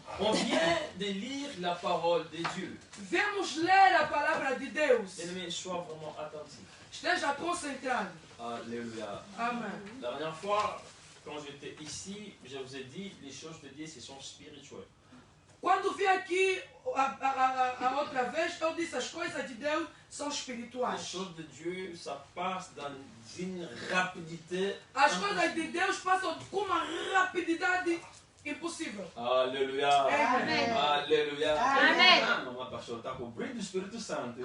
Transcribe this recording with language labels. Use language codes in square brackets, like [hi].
[fr] On vient de lire la parole de Dieu. [pt] Vamos ler a palavra de Deus. [fr] Ennemi, sois vraiment attentif. [pt] Esteja concentrado. Alléluia. Amen. [fr] La dernière fois, quand j'étais ici, je vous ai dit, les choses de Dieu, ce sont spirituelles. [pt] Quando vim aqui a outra vez, eu disse as coisas de Deus são [fr] Les [pt] espirituais. [fr] choses de Dieu, ça passe dans une rapidité. [pt] As coisas de Deus passam com uma rapididade impossível. Alléluia. Amen. Alléluia. Amen. Não, pastor, está com o brilho do Espírito Santo.